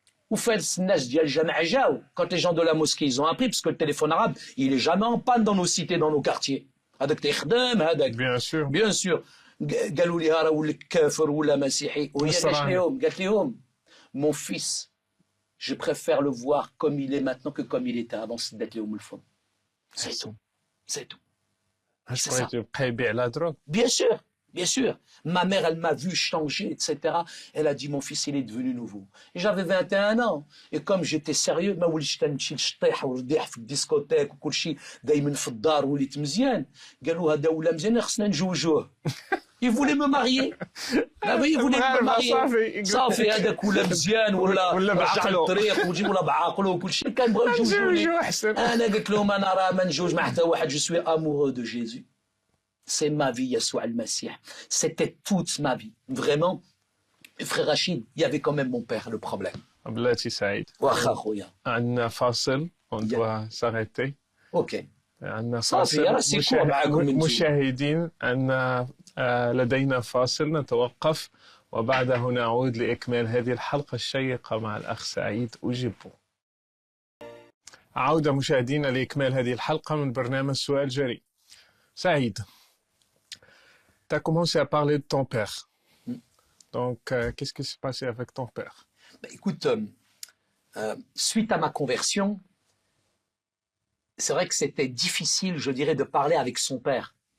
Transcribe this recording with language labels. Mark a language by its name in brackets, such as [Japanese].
[Arabic] وفارس الناس ديال الجامع جاو [French] quand les gens de la mosquée ils ont appris parce que le téléphone arabe il est jamais en panne dans nos cités dans nos quartiers [Arabic] هذاك تيخدم هذاك [French] bien sûr [Arabic] قالوا لي راه ولك كافر ولا مسيحي وهي قالت لهم [French] mon fils je préfère le voir comme il est maintenant que comme il était avant [Arabic] سدات لهم الفم [French] c'est tout c'est tout [Arabic] بقيتي يبيع لا دروغ [French] bien sûr Bien sûr. Ma mère, elle m'a vu changer, etc. Elle a dit, mon fils, il est devenu nouveau. Et j'avais 21 ans. Et comme j'étais sérieux, [Arabic] ما وليتش كنمشي نشطيح ونضيع في الديسكوتيك وكل شيء دايما في الدار وليت مزيان. قالوا هذا ولا مزيان خصنا نجوجوه. [French] Il voulait me marier. Ah oui, il voulait me marier. [Arabic] صافي هذاك ولا مزيان ولا رجع الطريق وجيب ولا بعقله وكل شيء كان بغاو يجوجوني. انا قلت لهم انا راه ما نجوج مع حتى واحد. [French] Je suis amoureux de Jésus. C'est ma vie, Yeshua al-Masih. C'était toute ma vie. Vraiment, frère Rachid, il y avait quand même mon père, le problème. [Arabic] بلاتي سعيد واخا خويا. عندنا فاصل [French] on doit s'arrêter. [Arabic] اوكي. عندنا صافي راه سيكون معاكم انتم. مشاهدين عندنا لدينا فاصل نتوقف وبعده نعود لإكمال هذه الحلقة الشيقة مع الأخ سعيد أوجيبو. عودة مشاهدينا لإكمال هذه الحلقة من برنامج سؤال جريء. [French] Saïd, tu as commencé à parler de ton père. Donc, qu'est-ce qui s'est passé avec ton père? Écoute, suite à ma conversion, c'est vrai que c'était difficile, je dirais, de parler avec son père.